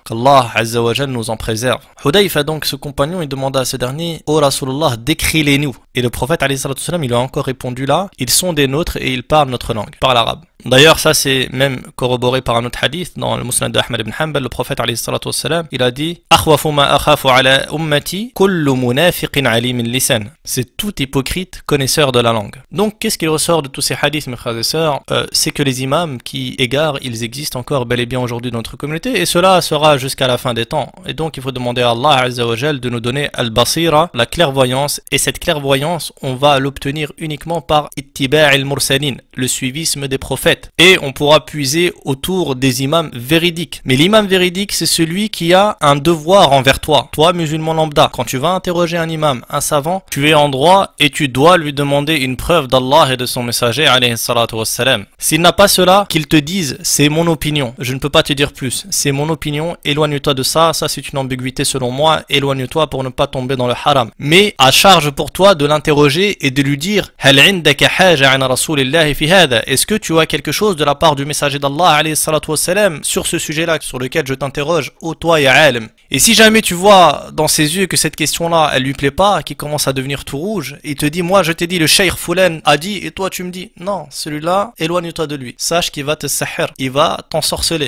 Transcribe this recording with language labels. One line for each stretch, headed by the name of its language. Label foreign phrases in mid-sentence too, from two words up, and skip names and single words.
French: Qu'Allah
Arabic: عز وجل
French: nous en préserve. Hudayfa, donc ce compagnon, il demanda à ce dernier, ô Rasulullah, décris-les-nous. Et le prophète
Arabic: عليه الصلاة والسلام,
French: il a encore répondu là, ils sont des nôtres et ils parlent notre langue, par l'arabe. D'ailleurs, ça c'est même corroboré par un autre hadith dans le Musnad d'Ahmad ibn Hanbal. Le prophète
Arabic: عليه الصلاة والسلام,
French: il a dit,
Arabic: أخوف ما أخاف على أمتي كل منافق عليم لسان.
French: C'est tout hypocrite connaisseur de la langue. Donc qu'est-ce qui ressort de tous ces hadiths, mes frères et sœurs? C'est que les imams qui égarent, ils existent encore bel et bien aujourd'hui dans notre communauté, et cela sera jusqu'à la fin des temps. Et donc il faut demander à Allah
Arabic: عز وجل
French: de nous donner al-basira, la clairvoyance, et cette clairvoyance, on va l'obtenir uniquement par
Arabic: اتباع المرسلين,
French: le suivisme des prophètes. Et on pourra puiser autour des imams véridiques. Mais l'imam véridique, c'est celui qui a un devoir envers toi. Toi, musulman lambda, quand tu vas interroger un imam, un savant, tu es en droit et tu dois lui demander une preuve d'Allah et de son messager,
Arabic: عليه الصلاة والسلام.
French: S'il n'a pas cela, qu'il te dise, c'est mon opinion, je ne peux pas te dire plus, c'est mon opinion, éloigne-toi de ça, ça c'est une ambiguïté selon moi, éloigne-toi pour ne pas tomber dans le haram. Mais à charge pour toi de l'interroger et de lui dire,
Arabic: هل عندك حاجة عن رسول الله في هذا,
French: est-ce que tu as quelque chose de la part du messager d'Allah
Arabic: عليه الصلاة والسلام
French: sur ce sujet-là sur lequel je t'interroge, ô toi
Arabic: يا عالم.
French: Et si jamais tu vois dans ses yeux que cette question-là elle lui plaît pas, qu'il commence à devenir tout rouge, il te dit, moi je t'ai dit le cheikh Foulen a dit, et toi tu me dis non, celui-là éloigne-toi de lui, sache qu'il va te sahir, il va t'ensorceler.